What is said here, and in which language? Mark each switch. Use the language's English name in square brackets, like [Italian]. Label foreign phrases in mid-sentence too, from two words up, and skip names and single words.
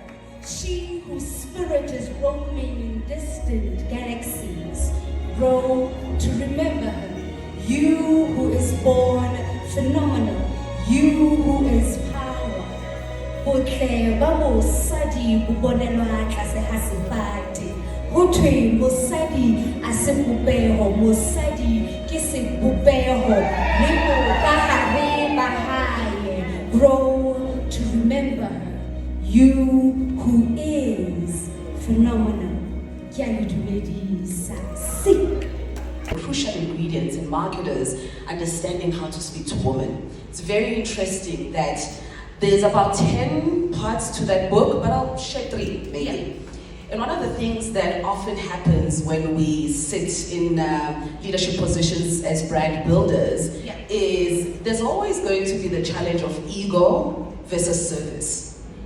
[English] She whose spirit is roaming in distant galaxies. Grow to remember her. You who is born phenomenal. You who is power. [Southern Sotho] Botle ba mosadi bubonelwa tlase ha sefate. Hothwe mosadi a se bopeho, mosadi ke se bopeho. Le mo ka hare ba hae. [English] Grow to remember her. You who is phenomenal. [Southern Sotho] Ke a le dumedisa. [English] Sick. Crucial ingredients in marketers understanding how to speak to women. It's very interesting that there's about 10 parts to that book, but I'll share 3 maybe. Yeah. And one of the things that often happens when we sit in leadership positions as brand builders is there's always going to be the challenge of ego versus service.